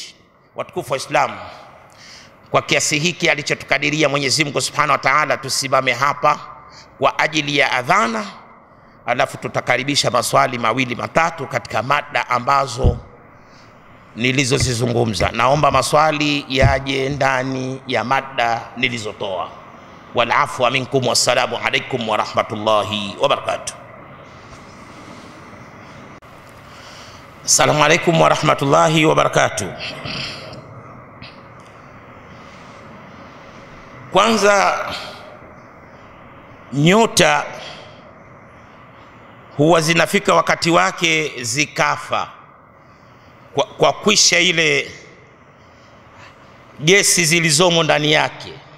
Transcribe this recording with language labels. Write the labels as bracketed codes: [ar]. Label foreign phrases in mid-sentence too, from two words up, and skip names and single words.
[sw] Watukufu wa Islam, kwa kiasi hiki alichotukadiria Mwenyezi Mungu [ar] سبحانه وتعالى, [sw] tusimame hapa kwa ajili ya adhana, alafu tutakaribisha maswali mawili matatu katika mada ambazo nilizozizungumza. Naomba maswali yaje ndani ya mada nilizotoa. [ar] والعفو منكم، والسلام عليكم ورحمة الله وبركاته. السلام عليكم ورحمة الله وبركاته. [sw] Kwanza, nyota huwa zinafika wakati wake zikafa kwa kwisha ile gesi zilizomo ndani yake.